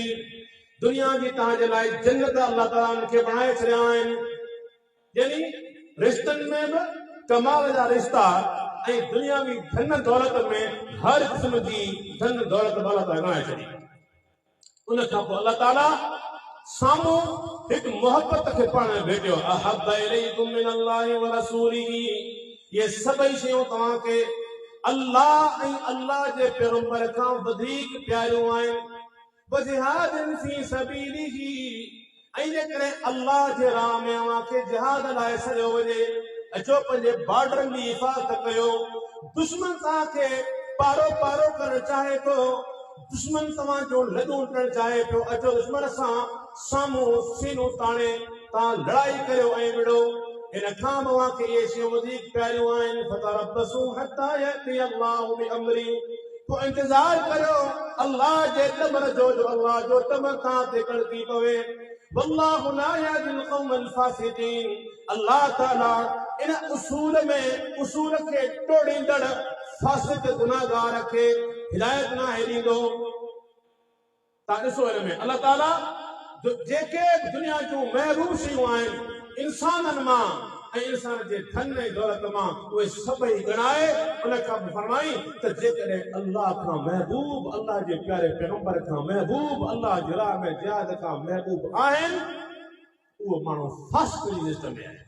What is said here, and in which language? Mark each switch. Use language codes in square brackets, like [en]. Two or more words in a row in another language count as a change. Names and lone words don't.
[sd] दुनिया जी तव्हांजे लाइ जन्नत अल्लाह ताला उनखे बणाए छॾिया आहिनि। यानी रिश्तनि में बि कमाल जा रिश्ता ऐं दुनियावी धन दौलत में हर क़िस्म जी धन दौलत अल्लाह ताला बणाए छॾी। उन खां पोइ अल्लाह ताला साम्हूं हिकु मोहबत खे पाण भेटियो। [ar] أحب إليكم من الله ورسوله, [sd] ये सभई शयूं तव्हांखे अल्लाह ऐं अल्लाह जे पैगंबर खां वधीक प्यारियूं आहिनि। [ar] وجهاد في سبيله, [sd] ऐं जेकॾहिं अल्लाह जे राह में अव्हांखे जिहाद लाइ सॼो वञे, अचो पंहिंजे बॉर्डरनि जी हिफ़ाज़त कयो। दुश्मन तव्हांखे पारो पारो करणु चाहे थो, दुश्मन तव्हांजो लॾूं करणु चाहे पियो, अचो दुश्मन सां साम्हूं सीनो ताणे तव्हां लड़ाई करियो ऐं विड़ो। इन खां बि अव्हांखे इहे शयूं वधीक प्यारियूं आहिनि। [ar] فتربصوا حتى يأتي الله بأمره, [sd] पोइ इंतज़ार करियो अल्लाह जे तमर जो, अल्लाह जो तमर तव्हां ते कड़की पवे। [ar] والله لا يهدي القوم الفاسقين, [sd] अल्लाह ताला इन उसूल खे टोड़ींदड़ फासिक गुनाहगार खे हिदायत न ॾींदो। तव्हां ॾिसो हिन में अल्लाह ताला जेके दुनिया जूं महबूब शयूं आहिनि इंसाननि मां ऐं इंसान जे धन ऐं दौलत मां, उहे सभई ॻणाए उन खां बि फरमाई त जेकॾहिं अल्लाह खां महबूब, अल्लाह जे प्यारे पैगंबर खां महबूब, अल्लाह जे राह में जिहाद खां महबूब आहिनि, उहो माण्हू फासिक जी लिस्ट में आहे।